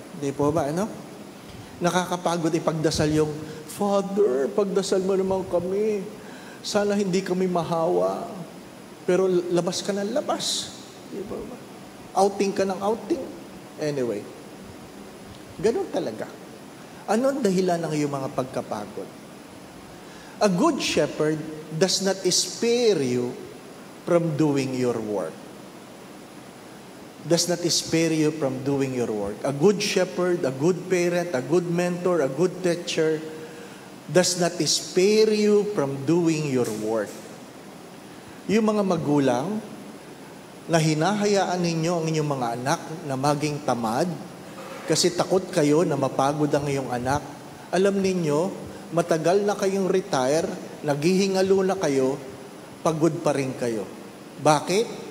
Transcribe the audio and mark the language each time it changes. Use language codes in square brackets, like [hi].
[tl] Di po ba, ano? Nakakapagod ipagdasal yung, Father, pagdasal mo naman kami. Sana hindi kami mahawa, pero labas ka ng labas. Di ba? Outing ka ng outing. Anyway, ganun talaga. Ano ang dahilan ng iyong mga pagkapagod? [en] A good shepherd does not spare you from doing your work. Does not spare you from doing your work. A good shepherd, a good parent, a good mentor, a good teacher does not spare you from doing your work. [tl] Yung mga magulang na hinahayaan ninyo ang inyong mga anak na maging tamad kasi takot kayo na mapagod ang iyong anak, alam ninyo, matagal na kayong retire, naghihingalo na kayo, pagod pa rin kayo. Bakit?